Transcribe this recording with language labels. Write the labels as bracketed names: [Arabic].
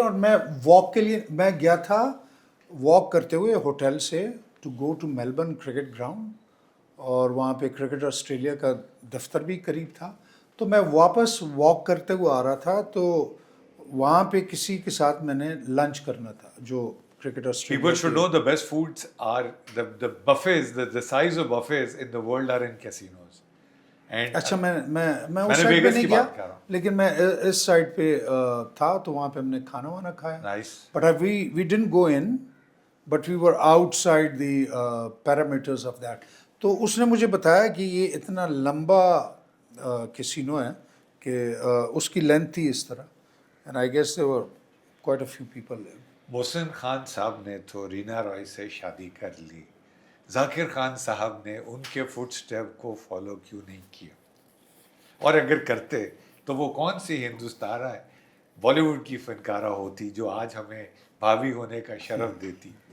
[Urdu] اور میں واک کے لیے میں گیا تھا، واک کرتے ہوئے ہوٹل سے to go to Melbourne cricket ground, اور وہاں پہ کرکٹ آسٹریلیا کا دفتر بھی قریب تھا. تو میں واپس واک کرتے ہوئے آ رہا تھا، تو وہاں پہ کسی کے ساتھ میں نے لنچ کرنا تھا جو cricket Australia. [English] People should know the best foods are the buffets, the size of buffets in the world are in casinos. And [Urdu] اچھا میں اس سائڈ پہ نہیں گیا، لیکن میں اس سائڈ پہ تھا، تو وہاں پہ ہم نے کھانا وانا کھایا. [English] nice. But we didn't go in, but we were outside the parameters of that. [Urdu] تو اس نے مجھے بتایا کہ یہ اتنا لمبا کیسینو ہے کہ اس کی لینتھ تھی اس طرح. [English] And I guess there were quite a few people there. [Urdu] محسن خان صاحب نے تو رینا رائے سے شادی کر لی، ذاکر خان صاحب نے ان کے فٹ سٹیپ کو فالو کیوں نہیں کیا؟ اور اگر کرتے تو وہ کون سی ہندوستانہ بالی ووڈ کی فنکارہ ہوتی جو آج ہمیں بھابھی ہونے کا شرف دیتی؟